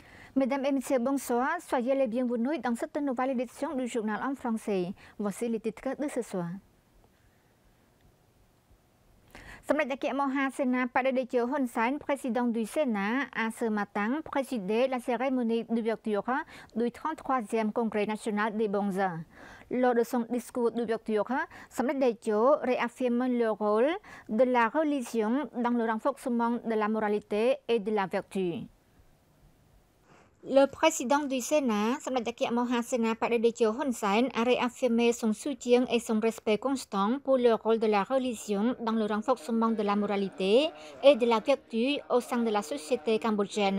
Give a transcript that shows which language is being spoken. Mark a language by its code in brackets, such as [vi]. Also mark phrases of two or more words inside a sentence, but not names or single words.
[fr] Mesdames et messieurs, bonsoir. Soyez les bienvenus dans cette nouvelle édition du journal en français. Voici les titres de ce soir. សម្ដេចអគ្គមហាសេនាបតីជ័យហ៊ុនសែន président du Sénat, a ce matin présidé la cérémonie d'ouverture du 33e Congrès national des Bonzes. Lors de son discours d'ouverture, សម្ដេចតេជោ réaffirme le rôle de la religion dans le renforcement de la moralité et de la vertu. Le président du Sénat, Samdech Mohasena Padedejo Hun Sen, a réaffirmé son soutien et son respect constant pour le rôle de la religion dans le renforcement de la moralité et de la vertu au sein de la société cambodgienne.